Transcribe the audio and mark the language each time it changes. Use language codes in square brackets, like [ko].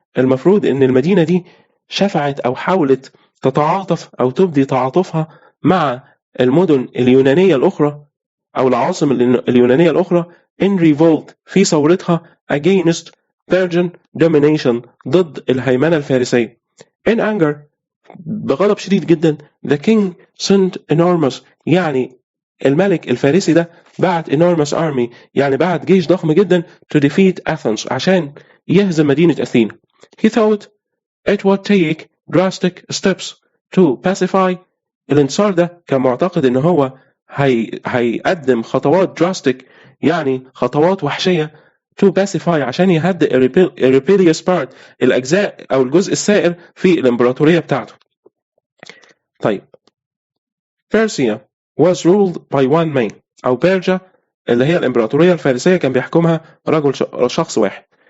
[ar] المفروض إن المدينة دي شفعت أو حاولت تتعاطف أو تبدي تعاطفها مع المدن اليونانية الأخرى أو العواصم اليونانية الأخرى [en] in revolt [ar] في ثورتها [en] against Persian domination [ar] ضد الهيمنة الفارسية. [en] in anger [ar] بغضب شديد جدا [en] the king sent enormous [ar] يعني الملك الفارسي ده بعت [en] enormous army [ar] يعني بعت جيش ضخم جدا [en] to defeat Athens [ar] عشان يهزم مدينة أثينا. [en] he thought it would take drastic steps to pacify. [ar] الانتصار ده كان معتقد ان هو هيقدم خطوات drastic يعني خطوات وحشية [en] to pacify [ar] عشان يهدئ [en] rebellious part [ar] الأجزاء أو الجزء السائر في الإمبراطورية بتاعته. طيب [en] Persia was ruled by one man [ar] أو بيرجا اللي هي الإمبراطورية الفارسية كان بيحكمها رجل شخص واحد.